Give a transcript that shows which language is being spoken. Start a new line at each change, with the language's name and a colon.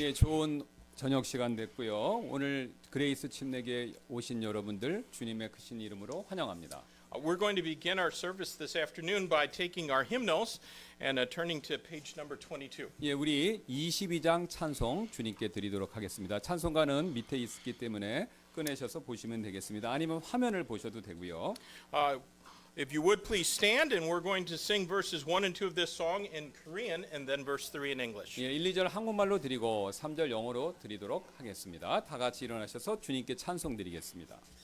Korean: 예, 좋은 저녁 시간 됐고요. 오늘 그레이스 침례교에 오신 여러분들 주님의 크신 이름으로 환영합니다.
English: We're going to begin our service this afternoon by taking our hymnals and turning to page number 22.
Korean: 예, 우리 22장 찬송 주님께 드리도록 하겠습니다. 찬송가는 밑에 있기 때문에 꺼내셔서 보시면 되겠습니다. 아니면 화면을 보셔도 되고요.
English: If you would please stand, and we're going to sing verses 1 and 2 of this song in Korean and then verse 3 in English.
Korean: 예, 1, 2절 한국말로 드리고 3절 영어로 드리도록 하겠습니다. 다 같이 일어나셔서 주님께 찬송 드리겠습니다.